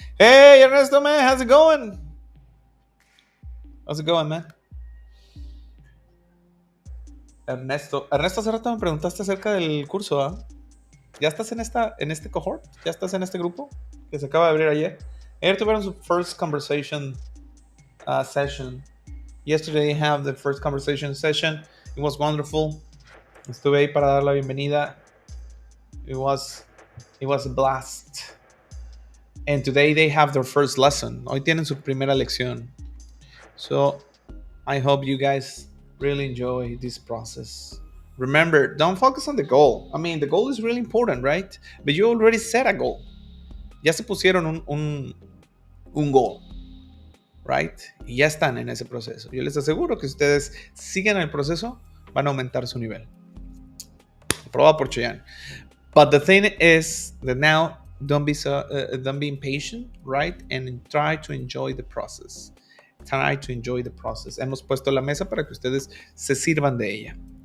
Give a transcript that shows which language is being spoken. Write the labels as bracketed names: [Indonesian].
[English] Hey, Ernesto, man, how's it going? Man? [Spanish] Ernesto, hace rato me preguntaste acerca del curso, ¿ah? ¿Ya estás en este cohort? ¿Ya estás en este grupo que se acaba de abrir ayer? Ayer tuvieron su [English] first conversation session. Yesterday they have the first conversation session. It was wonderful. [Spanish] Estuve ahí para dar la bienvenida. [English] It was a blast. And today they have their first lesson. [Spanish] Hoy tienen su primera lección. [English] So I hope you guys really enjoy this process. Remember, don't focus on the goal. I mean, the goal is really important, right? But you already set a goal. [Spanish] Ya se pusieron un goal, right? Y ya están en ese proceso. Yo les aseguro que si ustedes siguen el proceso, van a aumentar su nivel. Aprobado por Cheyenne. [English] But the thing is that now don't be impatient, right? And try to enjoy the process. Try to enjoy the process. [Spanish] Hemos puesto la mesa para que ustedes se sirvan de ella.